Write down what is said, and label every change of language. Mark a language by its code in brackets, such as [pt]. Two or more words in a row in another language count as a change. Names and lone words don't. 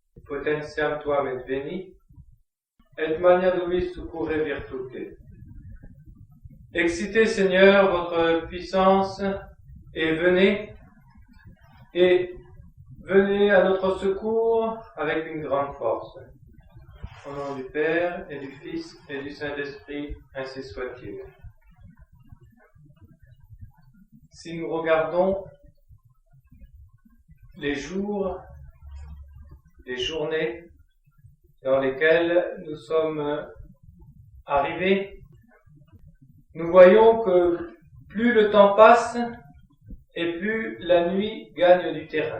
[la] potentiam tuam et veni, et magnadovis succurre virtute. [fr] Excitez, Seigneur, votre puissance et venez à notre secours avec une grande force. Au nom du Père et du Fils et du Saint-Esprit, ainsi soit-il. Si nous regardons les jours, les journées dans lesquelles nous sommes arrivés, nous voyons que plus le temps passe et plus la nuit gagne du terrain.